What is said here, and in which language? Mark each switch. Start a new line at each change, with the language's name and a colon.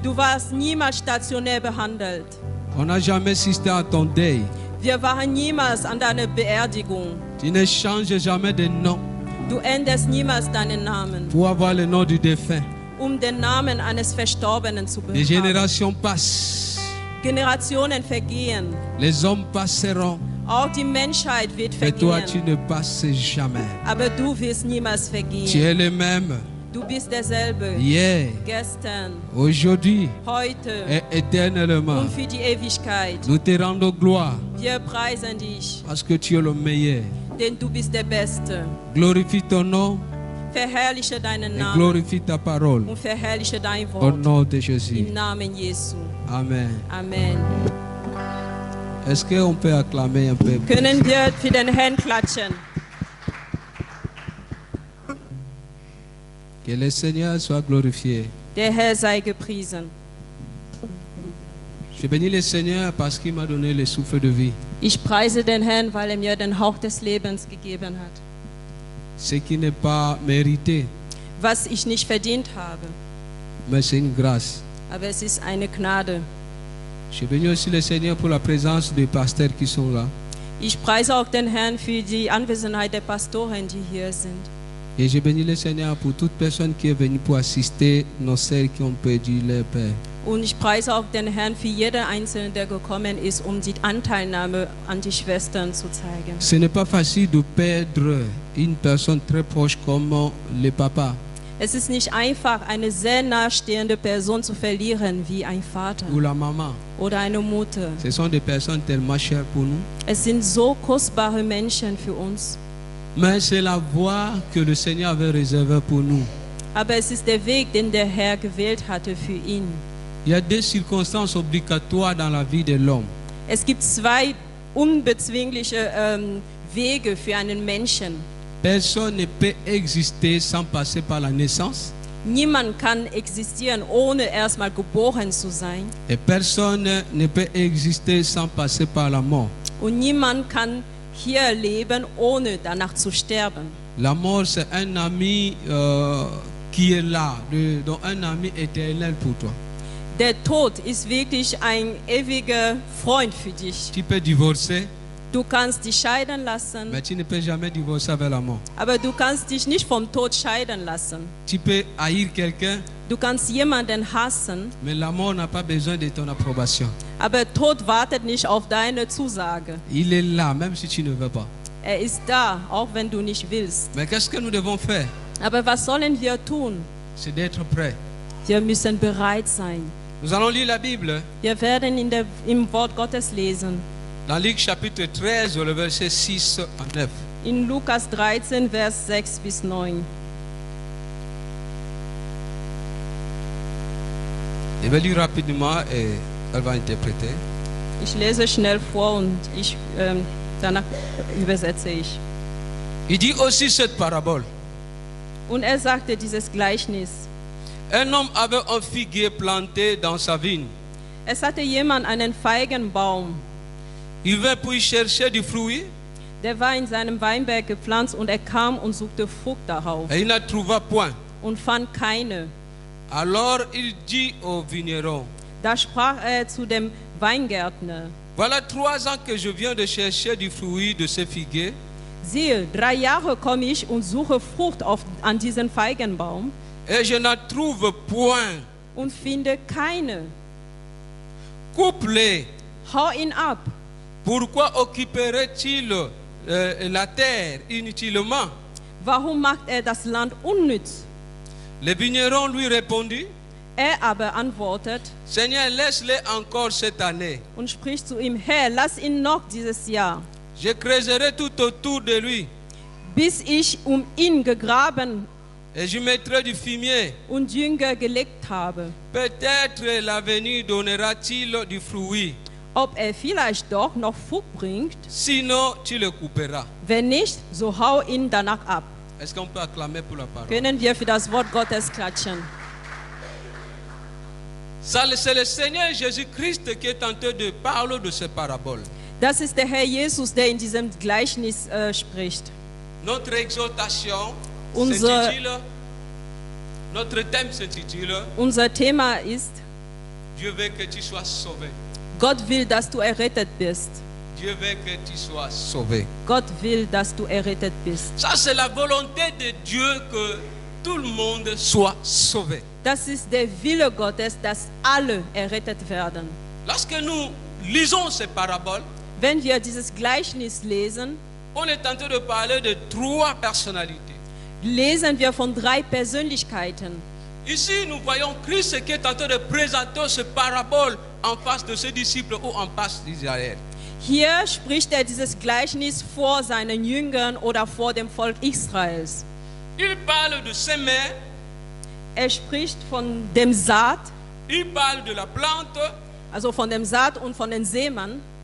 German: Du warst niemals stationär behandelt.
French: On n'a jamais assisté à ton deuil.
German: Wir waren niemals an deiner Beerdigung.
French: Tu ne changes jamais de nom
German: Du änderst niemals deinen Namen,
French: pour avoir le nom du défunt.
German: den Namen eines Verstorbenen zu
French: Les générations passent.
German: Generationen vergehen.
French: Les hommes passeront.
German: Auch die Menschheit wird
French: Mais toi, tu
German: vergehen.
French: ne passes jamais.
German: Aber du wirst niemals vergehen.
French: es le même.
German: Du bist derselbe.
French: Hier,
German: Gestern,
French: aujourd'hui
German: heute
French: et éternellement.
German: und für die Ewigkeit.
French: Nous te rendons gloire
German: Wir preisen dich,
French: parce que tu es le meilleur.
German: denn du bist der Beste.
French: Glorifie ton nom
German: Verherrliche deinen
French: et
German: Namen
French: glorifie ta parole.
German: und verherrliche dein
French: Au
German: Wort.
French: nom de Jésus.
German: Im Namen Jesu.
French: Amen.
German: Amen.
French: Est-ce qu'on peut acclamer un peu?
German: Können wir für den Herrn klatschen?
French: Que le Seigneur soit glorifié.
German: Der Herr sei gepriesen.
French: Je bénis le Seigneur parce qu'il m'a donné le souffle de vie.
German: Ich preise den Herrn, weil er mir den Hauch des Lebens gegeben hat.
French: Ce qui n'est pas mérité,
German: Was ich nicht verdient habe,
French: mais c'est une grâce.
German: aber es ist eine Gnade.
French: Je bénis aussi le Seigneur pour la présence des pasteurs qui sont là.
German: Ich preise auch den Herrn für die Anwesenheit der Pastoren, die hier sind.
French: Et je bénis le Seigneur pour toute personne qui est venue pour assister nos sœurs qui ont perdu leur père.
German: Und ich preise auch den Herrn für jeden Einzelnen, der gekommen ist, um die Anteilnahme an die Schwestern zu zeigen.
French: Ce n'est pas facile de perdre une personne très proche comme le papa.
German: Es ist nicht einfach, eine sehr nahestehende Person zu verlieren, wie ein Vater
French: Ou la maman.
German: oder eine Mutter.
French: Ce sont des personnes tellement chères pour nous.
German: Es sind so kostbare Menschen für uns.
French: Mais c'est la voie que le Seigneur avait réservée pour nous.
German: Aber es ist der Weg, den der Herr gewählt hatte für ihn.
French: Il y a deux circonstances obligatoires dans la vie de l'homme.
German: Es gibt zwei unbezwingliche Wege für einen Menschen.
French: Personne ne peut exister sans passer par la naissance.
German: Niemand kann existieren, ohne erstmal geboren zu sein.
French: Et personne ne peut exister sans passer par la mort.
German: Und niemand kann hier leben, ohne danach zu sterben.
French: La mort, c'est un ami qui est là, donc un ami éternel pour toi.
German: Der Tod ist wirklich ein ewiger Freund für dich.
French: Tu peux divorcer,
German: Du kannst dich scheiden lassen,
French: mais tu ne peux jamais divorcer avec la mort.
German: aber du kannst dich nicht vom Tod scheiden lassen.
French: Tu peux haïr quelqu'un,
German: Du kannst jemanden hassen,
French: mais la mort n'a pas besoin de ton approbation.
German: aber Tod wartet nicht auf deine Zusage.
French: Il est là, même si tu ne veux pas.
German: Er ist da, auch wenn du nicht willst.
French: Mais qu'est-ce que nous devons faire?
German: Aber was sollen wir tun?
French: C'est d'être prêt.
German: Wir müssen bereit sein.
French: Nous allons lire la Bible
German: Wir werden im Wort Gottes lesen.
French: dans Luc chapitre 13, le verset 6 à 9.
German: In Lukas 13, Vers 6 bis 9.
French: Je vais lire rapidement et elle va interpréter.
German: Ich lese schnell vor und danach übersetze ich.
French: Il dit aussi cette parabole.
German: Und er sagte dieses Gleichnis.
French: Un homme avait un figuier planté dans sa vigne.
German: Es hatte jemand einen Feigenbaum,
French: Il vint puis chercher du fruit
German: der war in seinem Weinberg gepflanzt und er kam und suchte Frucht darauf
French: et il n'en trouva point.
German: und fand keine.
French: Alors il dit au vigneron,
German: Da sprach er zu dem Weingärtner:
French: voilà 3 ans que je viens de chercher du fruit de ce figuier
German: Siehe, 3 Jahre komme ich und suche Frucht an diesen Feigenbaum
French: et je n'en trouve point.
German: und finde keine.
French: Coupe-les.
German: Hau ihn ab.
French: Pourquoi occuperait-il la terre inutilement?
German: Warum macht er das Land unnütz?
French: Le vigneron lui répondit,
German: Er aber antwortet
French: Seigneur, laisse-les encore cette année.
German: und spricht zu ihm: Herr, lass ihn noch dieses Jahr,
French: Je creuserai tout autour de lui
German: bis ich ihn gegraben
French: et je mettrai du fumier.
German: und Dünger gelegt habe.
French: Peut-être l'avenir donnera-t-il du fruit.
German: Ob er vielleicht doch noch Frucht bringt,
French: Sinon, tu le couperas.
German: wenn nicht, so hau ihn danach ab.
French: Est-ce qu'on peut acclamer pour la parole?
German: Können wir für das Wort Gottes klatschen?
French: Ça, c'est le Seigneur Jésus-Christ qui est en train de parler de ces paraboles.
German: Das ist der Herr Jesus, der in diesem Gleichnis spricht.
French: Notre exhortation
German: Unser-
French: s'intitule, notre thème s'intitule
German: Unser Thema ist:
French: Dieu veut que tu sois sauvé.
German: Gott will, dass du errettet bist.
French: Dieu veut que tu sois sauvé.
German: Gott will, dass du errettet bist.
French: Ça, c'est la volonté de Dieu que tout le monde soit sauvé.
German: Das ist der Wille Gottes, dass alle errettet werden.
French: Lorsque nous lisons ces paraboles,
German: Wenn wir dieses Gleichnis lesen,
French: on est en train de parler de 3 personnalités.
German: lesen wir von 3 Persönlichkeiten.
French: Ici, nous voyons Christ qui est en train de présenter ce parabole en face de ses disciples ou en face d'Israël.
German: Hier spricht er dieses Gleichnis vor seinen Jüngern oder vor dem Volk Israels.
French: Il parle de semer,
German: Er spricht von dem Saat,
French: il parle de la plante,
German: also von dem Saat und von den Seemann